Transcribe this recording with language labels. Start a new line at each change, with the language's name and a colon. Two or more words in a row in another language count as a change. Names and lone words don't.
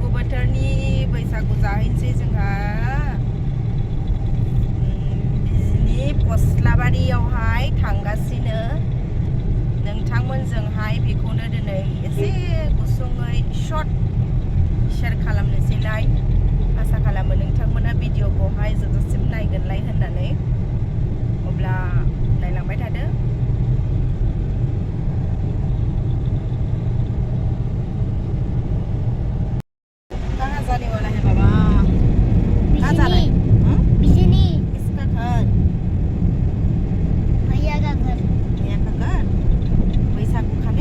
Bodo: बोथोरनि बैसागु जाहैनोसै जोंहा बिजनि फस्लाबारियावहाय थांगासिनो नोंथांमोनजोंहाय बेखौनो दिनै एसे गुसुङै शर्ट शेयार खालामनोसैलाय आसा खालामो नोंथांमोना भिडिअखौहाय जोबजासिम नायगोनलाय होननानै अब्ला नायलांबाय थादो।
Hindi: कहाँ जाने वाला है बाबा? कहाँ जा रहा है? बिजनी। किसका घर? भैया का घर। भैया का घर? बैसागु खाने?